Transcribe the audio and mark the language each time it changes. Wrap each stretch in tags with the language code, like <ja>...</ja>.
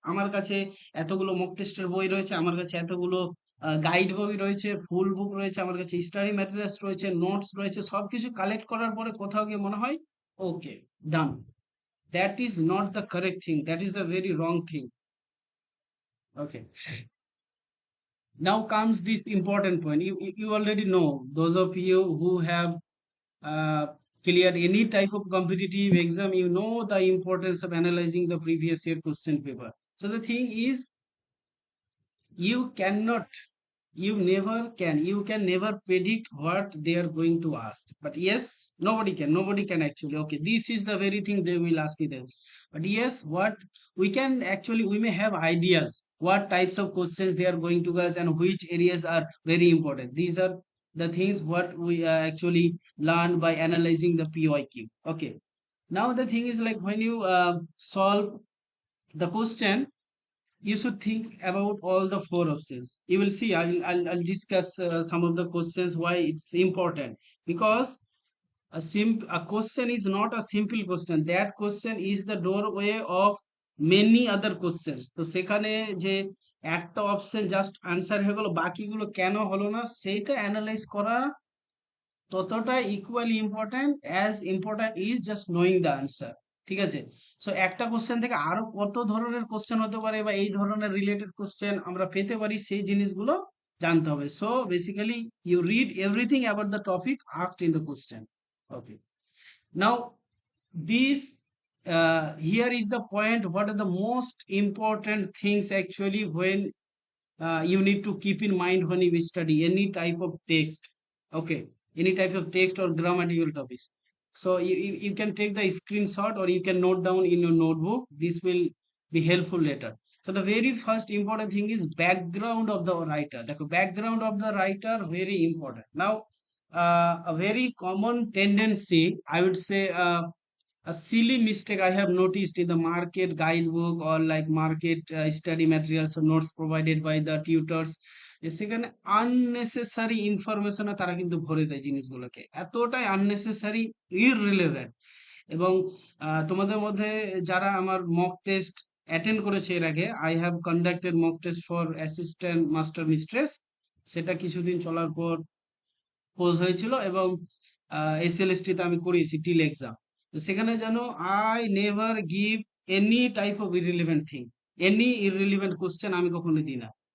<bn>আমার কাছে এতগুলো মক টেস্টের বই রয়েছে, আমার কাছে এতগুলো গাইড বই রয়েছে, ফুল বুক রয়েছে, আমার কাছে স্টাডি ম্যাটেরিয়ালস রয়েছে, নোটস রয়েছে, সবকিছু কালেক্ট করার পরে কোথাও গিয়ে মনে হয় ওকে ডান।</bn> <en>That is not the correct thing, that is the very wrong thing. Okay, now comes this important point. You already know, those of you who have uh, cleared any type of competitive exam, you know the importance of analyzing the previous year question paper. So the thing is, you cannot you can never predict what they are going to ask, but yes, nobody can actually, okay, this is the very thing they will ask you then. But yes, what we can actually, we may have ideas what types of questions they are going to ask and which areas are very important. These are the things what we actually learn by analyzing the PYQ. Okay, now the thing is, like, when you solve the question, you should think about all the four options. You will see, I'll discuss some of the questions why it's important, because a question is not a simple question. That question is the doorway of many other questions.</en> <bn>তো সেখানে যে একটা option just answer হয়ে গেল, বাকিগুলো কেন হলো না সেইটা অ্যানালাইজ করা ততটা</bn> <en>Equally important as important is just knowing the answer.</en> <bn>ঠিক আছে, সো একটা কোশ্চেন থেকে আরো কত ধরনের কোশ্চেন হতে পারে বা এই ধরনের রিলেটেড কোশ্চেন আমরা পেতে পারি, সেই জিনিসগুলো জানতে হবে।</bn> <en>So basically you read everything about the topic asked in the question. Okay, now this here is the point, what are the most important things actually when you need to keep in mind when you study any type of text. Okay, any type of text or grammatical topics. So you can take the screenshot or you can note down in your notebook. This will be helpful later. So the very first important thing is background of the writer. The background of the writer, very important. Now a very common tendency, I would say, a silly mistake I have noticed in the market guidebook or like market study materials or notes provided by the tutors,</en> <bn>যে সেখানে unnecessary ইনফরমেশনে তারা কিন্তু ভরে দেয় জিনিসগুলোকে, এতটাই unnecessary, irrelevant. এবং তোমাদের মধ্যে যারা আমার মক টেস্ট অ্যাটেন্ড করেছে এর আগে,</bn> <en>I have conducted mock test for assistant master mistress,</en> <bn>সেটা কিছুদিন চলার পর পোজ হয়েছিল এবং এসএলএসটি তে আমি করিয়েছি টিল এক্সাম।</bn> <en>তো সেখানে যেন I never give any type of irrelevant thing, any irrelevant question</en> <bn>আমি কখনো দিই না।</bn>